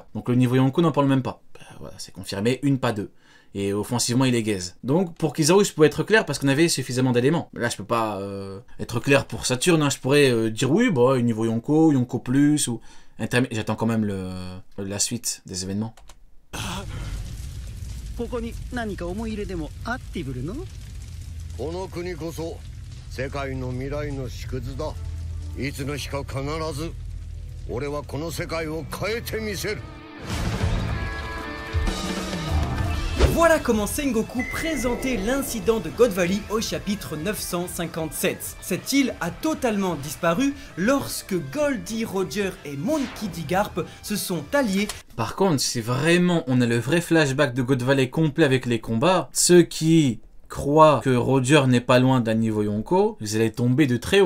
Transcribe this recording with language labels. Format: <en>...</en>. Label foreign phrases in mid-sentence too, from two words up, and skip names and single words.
<fr>Donc le niveau Yonko n'en parle même pas. Voilà, c'est confirmé, une pas deux. Et offensivement, il est gaze. Donc, pour Kizaru, je pouvais être clair parce qu'on avait suffisamment d'éléments. Là, je peux pas être clair pour Saturne. Hein. Je pourrais dire oui, bah, niveau Yonko, Yonko plus, ou... J'attends quand même la suite des événements.</fr> <ja>ここに何か思い入れでもあってぶるの？この国こそ世界の未来の縮図だ。いつの日か必ず俺はこの世界を変えてみせる。</ja> <fr>Voilà comment Sengoku présentait l'incident de God Valley au chapitre 957. Cette île a totalement disparu lorsque Goldie Roger et Monkey D. Garp se sont alliés. Par contre, si vraiment on a le vrai flashback de God Valley complet avec les combats, ceux qui croient que Roger n'est pas loin d'un niveau Yonko, vous allez tomber de très haut.</fr>